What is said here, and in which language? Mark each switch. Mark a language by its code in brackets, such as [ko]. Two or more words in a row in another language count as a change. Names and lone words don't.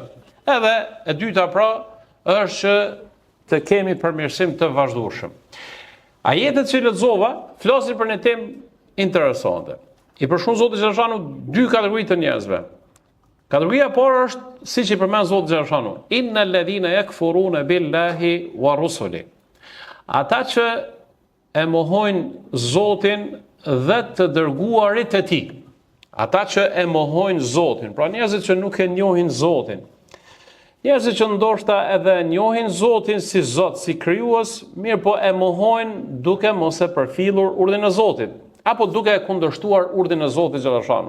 [sq] Edhe e dyta pra është që të kemi përmirësim të vazhdueshëm. Ajetet që lexova flasin për një temë interesante. I përshkruan Zoti Xhaleshanu 2 kategori të njerëzve. Kategoria e parë është siç i përmend Zoti Xhaleshanu, [ar] إن الذين يكفرون بالله ورسله. [sq] Ata që e mohojnë Zotin dhe të dërguarit e tij. Ata që e mohojnë Zotin, pra njerëzit që nuk e njohin Zotin. Njerëzit që ndoshta edhe njohin Zotin si Zot, si krijues, mirë po e mohojnë duke mos e përfillur urdhrin e Zotit, apo duke e kundërshtuar urdhrin e Zotit xhaleshanu.